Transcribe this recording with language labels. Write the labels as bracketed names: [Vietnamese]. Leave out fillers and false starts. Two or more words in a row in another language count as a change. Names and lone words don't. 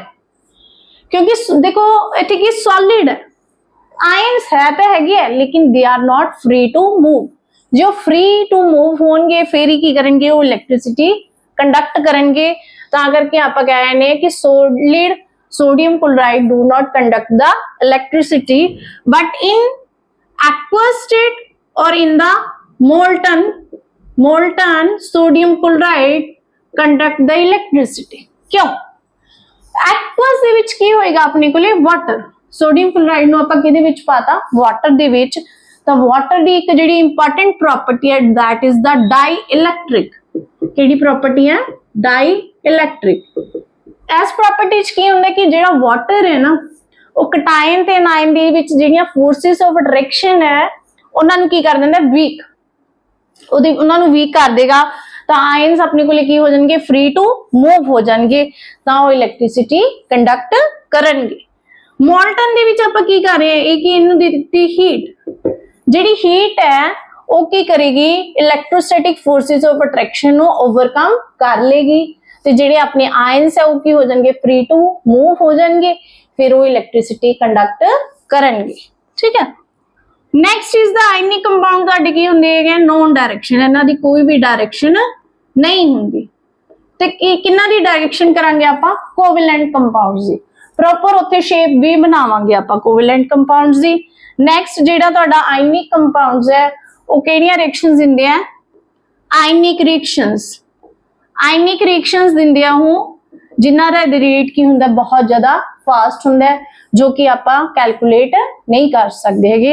[Hindi] क्योंकि देखो इतने की सॉलिड है, आयंस है तो है लेकिन [English] they are not free to move. [Hindi] जो [English] free to move [Hindi] होंगे फिर ही की करेंगे, वो [English] electricity conduct [Hindi] करेंगे। तो करके आप कह रहे हैं कि [English] solid sodium chloride do not conduct the electricity, but in aqueous state or in the molten sodium chloride conduct the electricity। क्यों? [Punjabi] aqueous ਦੇ ਵਿੱਚ ਕੀ ਹੋਏਗਾ ਆਪਣੇ ਕੋਲੇ ਵਾਟਰ, ਸੋਡੀਅਮ ਕਲੋਰਾਈਡ ਨੂੰ ਆਪਾਂ ਕਿਹਦੇ ਵਿੱਚ ਪਾਤਾ, ਵਾਟਰ ਦੇ ਵਿੱਚ। ਤਾਂ ਵਾਟਰ ਦੀ ਇੱਕ ਜਿਹੜੀ [English] important property [Punjabi] ਹੈ [English] that is the dielectric। [Punjabi] ਕਿਹੜੀ ਪ੍ਰੋਪਰਟੀ ਹੈ, dielectric। ਇਸ ਪ੍ਰੋਪਰਟੀ 'ਚ ਕੀ ਹੁੰਦਾ ਕਿ ਜਿਹੜਾ ਵਾਟਰ ਹੈ ਨਾ ਉਹ ਕਟਾਇਨ ਤੇ ਅਨਾਇਨ ਦੇ ਵਿੱਚ ਜਿਹੜੀਆਂ [English] forces of attraction [Punjabi] ਹੈ ਉਹਨਾਂ ਨੂੰ ਕੀ ਕਰ ਦਿੰਦਾ, ਵੀਕ। ਉਹਨਾਂ ਨੂੰ ਵੀਕ ਕਰ ਦੇਗਾ ਤਾਂ ਆਇਨਸ ਆਪਣੇ ਕੋਲੇ ਕੀ ਹੋ ਜਾਣਗੇ, [English] free to move [Punjabi] ਹੋ ਜਾਣਗੇ, ਤਾਂ ਉਹ [English] electricity conduct [Punjabi] ਕਰਨਗੇ। ਮੋਲਟਨ ਦੇ ਵਿੱਚ ਆਪਾਂ ਕੀ ਕਰ ਰਹੇ ਹਾਂ, ਇਹ ਕੀ ਇਹਨੂੰ ਦੇ ਦਿੱਤੀ ਹੀਟ। ਜਿਹੜੀ ਹੀਟ ਹੈ ਉਹ ਕੀ ਕਰੇਗੀ, [English] electrostatic forces of attraction [Punjabi] ਨੂੰ ਓਵਰਕਮ ਕਰ ਲੇਗੀ ਤੇ ਜਿਹੜੇ ਆਪਣੇ ਆਇਨਸ ਹੈ ਉਹ ਕੀ ਹੋ ਜਾਣਗੇ, [English] free to move [Punjabi] ਹੋ ਜਾਣਗੇ, [Hindi] फिर वो [English] electricity conduct [Hindi] करेंगे। ठीक है। [English] next is the ionic compound [Punjabi] ਤੁਹਾਡੇ ਕੀ ਹੁੰਦੇ ਹੈ [English] non direction, [Punjabi] ਇਨ੍ਹਾਂ ਦੀ ਕੋਈ ਭੀ ਡਾਇਰੈਕਸ਼ਨ ਨਹੀਂ ਹੁੰਦੀ। ਤੇ ਕਿਨ੍ਹਾਂ ਦੀ ਡਾਇਰੈਕਸ਼ਨ ਕਰਾਂਗੇ ਆਪਾਂ, [English] covalent compounds [Punjabi] ਦੀ। ਪ੍ਰੋਪਰ ਉੱਥੇ ਸ਼ੇਪ ਵੀ ਬਣਾਵਾਂਗੇ ਆਪਾਂ [English] covalent compounds [Punjabi] ਦੀ। ਨੈਕਸਟ ਜਿਹੜਾ ਤੁਹਾਡਾ [English] ionic compounds [Punjabi] ਹੈ ਉਹ ਕਿਹੜੀਆਂ ਰਿਐਕਸ਼ਨਸ ਦਿੰਦੇ ਆ? [English] ionic reactions. ionic reactions [Punjabi] ਦਿੰਦੇ ਆ ਉਹ ਜਿਨ੍ਹਾਂ ਦਾ ਰੇਟ ਕੀ ਹੁੰਦਾ, ਬਹੁਤ ਜ਼ਿਆਦਾ ਫਾਸਟ ਹੁੰਦਾ ਹੈ, ਜੋ ਕਿ ਆਪਾਂ ਕੈਲਕੂਲੇਟ ਨਹੀਂ ਕਰ ਸਕਦੇ ਹੈਗੇ।